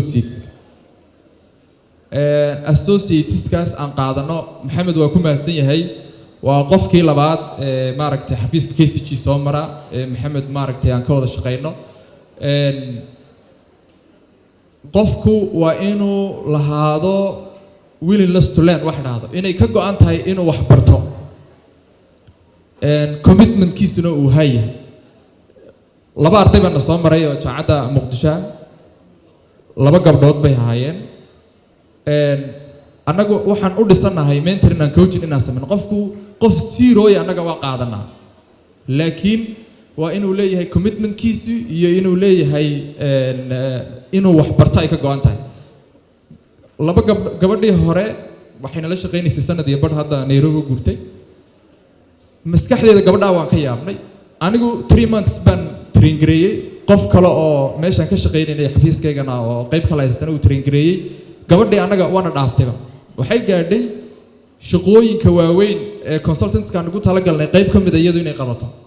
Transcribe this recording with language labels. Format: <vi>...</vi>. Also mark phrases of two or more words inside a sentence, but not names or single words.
<so>associateskaas aan qaadano maxamed waa ku mahadsan yahay waa qofkii labaad maaragtay xafiiska KCG soo mara maxamed maaragtay aan ka wada shaqeyno qofku waa inuu lahaado</so> <en>willingness to learn</en> <so>wax dhahdo inay ka go'an tahay inuu wax barto commitment-kiisuna uu hayahay laba arday baan soo maray oo jaamacadda Muqdisho laba gabdhood bay ahaayeen anagu waxaan u dhisanahay</so> <en>mentoring and coaching</en> <so>inaan sameeyno qof zero anaga waa qaadanaa laakiin waa inuu leeyahay commitment-kiisu iyo inuu leeyahay inuu wax barto ay ka go'an tahay laba gabadhii hore waxayna la shaqeynaysay sanad iyo badh hadda Nairobi guurtay maskaxdeeda gabadha waan ka yaabnay anigu 3 months baan train gareeyay qof kale oo meeshan ka shaqeynayay xafiiskaygana oo qayb kale haystana uu train gareeyay gabadhii anaga waana dhaaftayba waxay gaadhay shaqooyinka waaweyn ee consultants-ka ugu talagalnay qayb ka mid ah iyadu inay qabato</so>